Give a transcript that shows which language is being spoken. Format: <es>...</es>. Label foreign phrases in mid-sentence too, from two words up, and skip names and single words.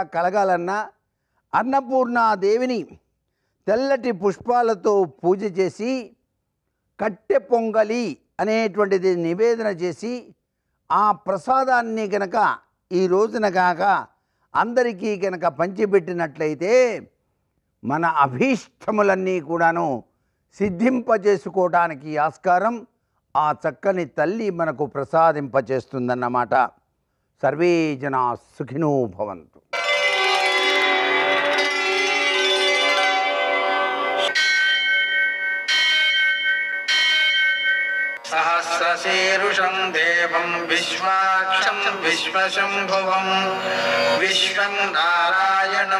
<te>కలగాలన్నా అన్నపూర్ణాదేవిని తెల్లటి పుష్పాలతో పూజ చేసి కట్టె పొంగలి అనేటువంటిది నివేదన చేసి ఆ ప్రసాదాన్ని గనక ఈ రోజున కాక అందరికీ గనక పంచిపెట్టినట్లయితే మన అభీష్టములన్నీ కూడాను సిద్ధింపజేసుకోవడానికి ఆస్కారం ఆ చక్కని తల్లి మనకు ప్రసాదింపజేస్తుందన్నమాట.</te> <sa>సర్వే జనా సుఖినో భవంతు. सहस्रशीरुषं देवं विश्वाक्षं विश्वशम्भुवं विश्वं नारायणं</sa>